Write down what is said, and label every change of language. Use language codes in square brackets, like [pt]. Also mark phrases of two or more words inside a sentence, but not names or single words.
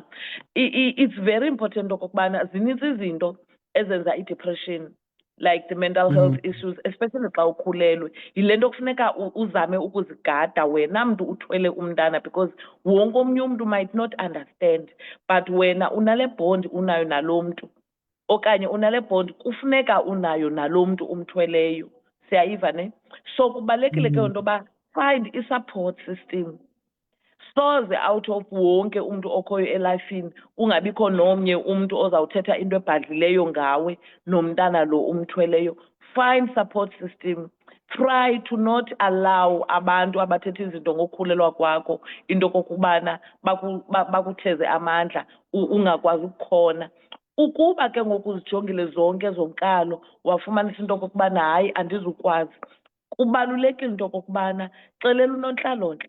[en] It's very important [xh] okokubana zininzi izinto ezenza i-depression, [en] like the mental health issues, especially [xh] xa ukhulelwe. Yile nto kufuneka uzame ukuzigada wena mntu uthwele umntana, because wonke omnye umntu [en] might not understand, but [xh] wena unale bond unayo nalo mntu, okanye unale bond kufuneka unayo nalo mntu umthweleyo. Siyayiva ne? So kubalulekile ke into yoba find i-support system. Soze [en] out of [xh] wonke umntu okhoyo elifini kungabikho nomnye umntu ozawuthetha into ebhadlileyo ngawe nomntana lo umthweleyo. [en] Find support system. Try to not allow [xh] abantu abathetha izinto ngokukhulelwa kwakho into kokubana bakutheze amandla ungakwazi ukukhona. Ukuba ke ngoku uzijongile zonke zonkalo wafumanisa into kokubana hayi andizukwazi, kubalulekile into kokubana xelela unontlalontle.